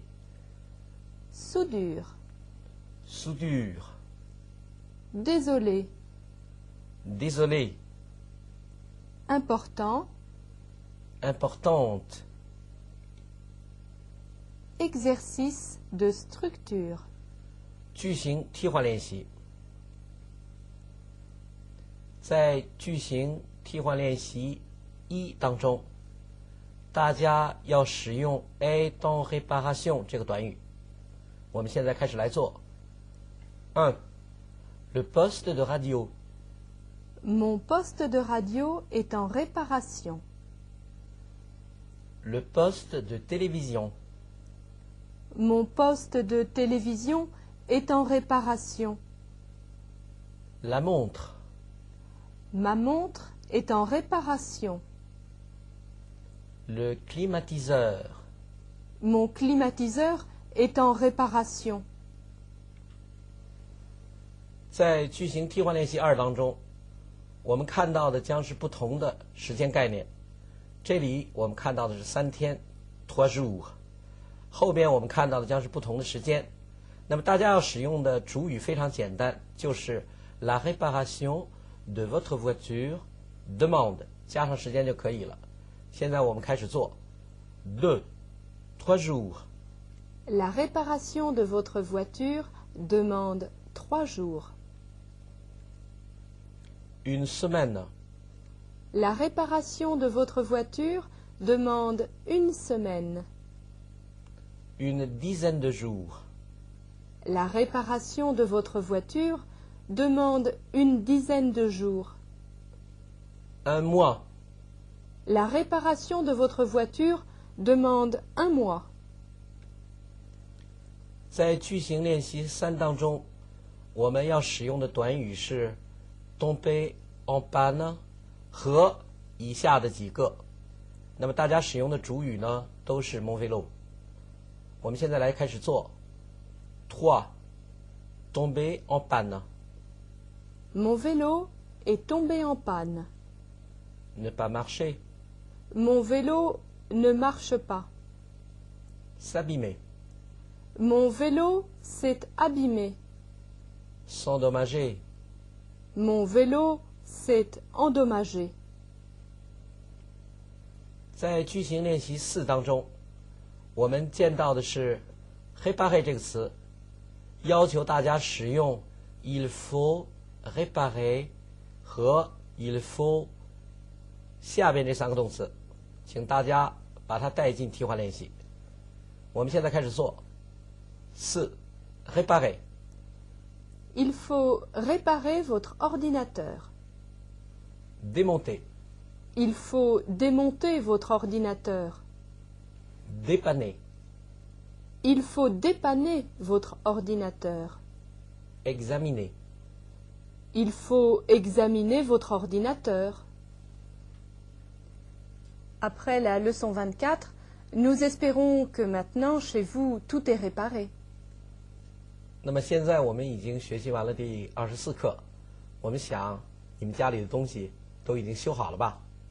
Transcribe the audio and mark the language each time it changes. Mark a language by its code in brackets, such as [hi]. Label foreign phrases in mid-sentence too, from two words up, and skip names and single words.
[fr] soudure, soudure, désolé, désolé, important, importante, exercice de structure, [zh] 句型替换练习。在句型替换练习1当中，大家要使用 [fr] est en réparation [zh] 这个短语。我们现在开始来做。1. [fr] Le poste de radio. Mon poste de radio est en réparation. Le poste de télévision. Mon poste de télévision est en réparation. La montre. Ma montre est en réparation. Le climatiseur. Mon climatiseur est en réparation. [zh] 在句型替换练习2当中，我们看到的将是不同的时间概念。这里我们看到的是3天 3 jours， 后边我们看到的将是不同的时间。那么大家要使用的主语非常简单，就是 [fr] la réparation de votre voiture demande [zh] 加上时间就可以了。现在我们开始做 2 3 jours。 [fr] La réparation de votre voiture demande 3 jours. Une semaine. La réparation de votre voiture demande 1 semaine. Une dizaine de jours. La réparation de votre voiture demande 1 dizaine de jours. Un mois. La réparation de votre voiture demande 1 mois. [zh] 在句型练习3当中，我们要使用的短语是 [fr] tomber en panne [zh] 和以下的几个。那么大家使用的主语呢，都是 [fr] mon vélo。 [zh] 我们现在来开始做 3 [fr] tomber en panne. Mon vélo est tombé en panne. Ne pas marcher. Mon vélo ne marche pas. S'abîmer. Mon vélo s'est abîmé. S'endommager. Mon vélo s'est endommagé. [zh] 在句型练习4当中，我们见到的是 réparer 这个词，要求大家使用 [fr] il faut réparer [zh] 和 [fr] il faut [zh] 下边这3个动词，请大家把它带进替换练习。我们现在开始做4 réparer. [fr] Il faut réparer votre ordinateur. Démonter. Il faut démonter votre ordinateur. Dépanner. Il faut dépanner votre ordinateur. Examiner. Il faut examiner votre ordinateur. Après la leçon 24, nous espérons que maintenant, chez vous, tout est réparé. [zh] 那么现在我们已经学习完了第24课，我们想你们家里的东西都已经修好了吧？